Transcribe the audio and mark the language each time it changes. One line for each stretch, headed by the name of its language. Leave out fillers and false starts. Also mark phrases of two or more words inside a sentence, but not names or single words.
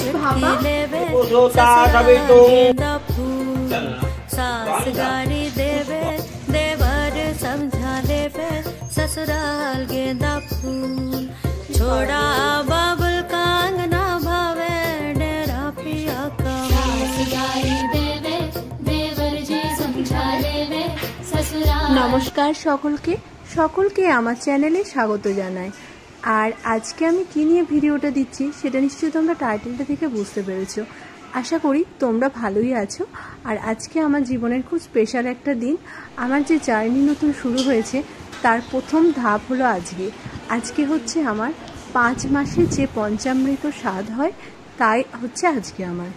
Hindi: सास गाड़ी देवे देवर समझा देवे ससुराल गेंदा फूल छोड़ा बाबुल कांगना भावे डेरा पिया का गाड़ी देवे देवर जी समझा देवे ससुराल।
Bangla: नमस्कार সকলকে আমার চ্যানেলে স্বাগত জানাই। আর আজকে আমি কি নিয়ে ভিডিওটা দিচ্ছি সেটা নিশ্চয়ই তোমরা টাইটেলটা থেকে বুঝতে পেরেছো। আশা করি তোমরা ভালোই আছো। আর আজকে আমার জীবনের খুব স্পেশাল একটা দিন। আমার যে জার্নি নতুন শুরু হয়েছে তার প্রথম ধাপ হলো আজকে হচ্ছে আমার 5 মাসে যে পঞ্চামৃত স্বাদ হয় তাই হচ্ছে আজকে আমার।